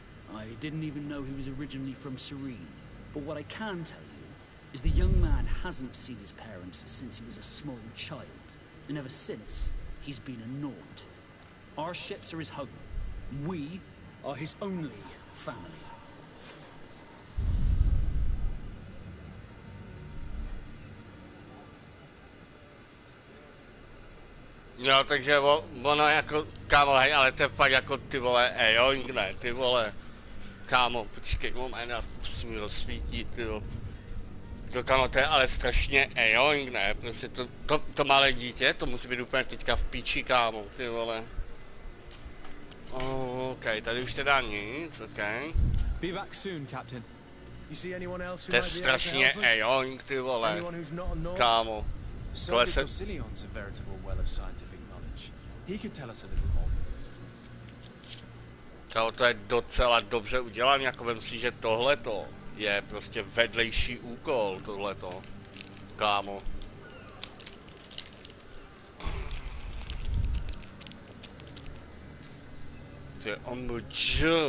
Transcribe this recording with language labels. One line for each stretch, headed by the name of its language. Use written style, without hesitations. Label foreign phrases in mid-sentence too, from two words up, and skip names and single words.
English: I didn't even know he was originally from Serene. But what I can tell you is the young man hasn't seen his parents since he was a small child. And ever since, he's been a Nord. Our ships are his home. We are his only family.
Czech: Jo, takže ono jako, kámo, hej, ale to je fakt jako ty vole, joink, ne, ty vole. Kámo, počkej, moment, já musím rozsvítit, jo. To kámo, to je ale strašně joink, ne, prostě to malé dítě, to musí být úplně teďka v píči, kámo, ty vole. OK, tady už teda nic, OK.
English: Be back soon, Captain. You see anyone else who
Czech: To je
English: might be able to
Czech: strašně
English: help us?
Czech: joink, ty vole.
English: Anyone who's not a Nord?
Czech: Kámo. Tohle se...
English: Docilion's a veritable well of scientific knowledge. He could tell us a little more.
Czech: Kámo, to je docela dobře udělané, jako vem si, že tohleto je prostě vedlejší úkol, tohleto. Kámo. To je OMG.